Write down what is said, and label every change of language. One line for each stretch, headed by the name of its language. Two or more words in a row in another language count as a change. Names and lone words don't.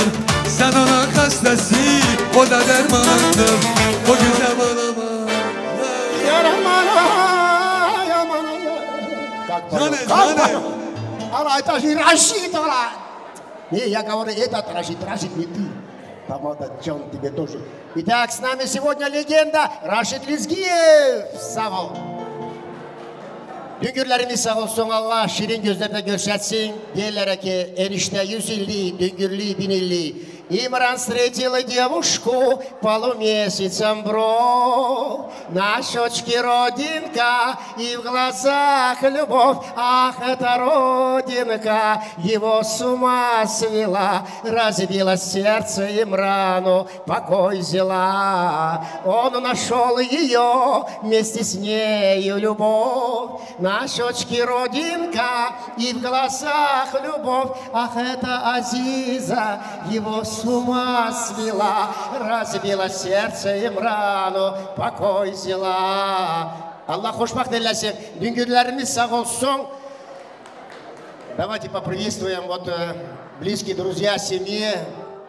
Turkish: Sen ona hastası, o da dermanındır. O güzel balama. Jane.
Russian: Ала, это же Рашид, ала. Не, я говорю, этот Рашид, Рашид не ты. Помада, Джон, тебе тоже. Итак, с нами сегодня легенда Рашид Лизгиев.
Turkish: Sağ ol. Düngürlerimiz sağ olsun, Allah şirin gözlerine görsetsin. Diyorlar ki enişte 150, düngürlü 1050.
Russian: Имран встретила девушку полумесяцем бро. На щечке родинка и в глазах любовь. Ах, эта родинка его с ума свела. Разбила сердце Имрану, покой взяла. Он нашел ее, вместе с нею любовь. На щечке родинка и в глазах любовь. Ах, это Азиза его с ума свела, разбила сердце Имрану, покой взяла.
Azerbaijani: Allah xoşbəxt eyləsin. Düngürlərimiz sağ olsun.
Russian: Давайте поприветствуем вот близкие друзья семьи.